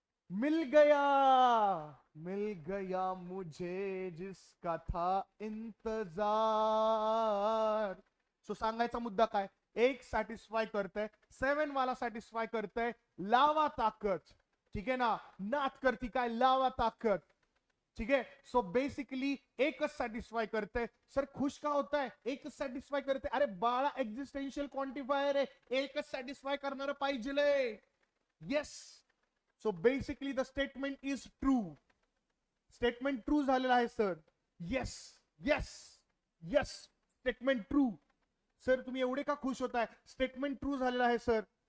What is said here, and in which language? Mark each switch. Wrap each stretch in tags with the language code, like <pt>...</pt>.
<hi>मिल गया मुझे जिसका था इंतजार.</hi> <mr>सो सांगायचा मुद्दा काय, एक सॅटिस्फाय करतंय, 7 वाला सॅटिस्फाय करतंय. लावा ताकद. ठीक आहे ना, नात करती काय, लावा ताकद.</mr> <hi>ठीक है.</hi> <mr>सो बेसिकली एकच सॅटिस्फाय करते. सर खुश का होत आहे? एकच सॅटिस्फाय करते. अरे बाळा, एक्झिस्टेन्शियल क्वांटिफायर आहे, एकच सॅटिस्फाय करणार पाहिजे. Yes.</mr> <en>So basically the statement is true.</en> <mr>Statement true झालेला आहे sir. Yes yes yes, statement true. Sir तुम्ही एवढे का खुश होताय? स्टेटमेंट ट्रू झालेला आहे सर.</mr>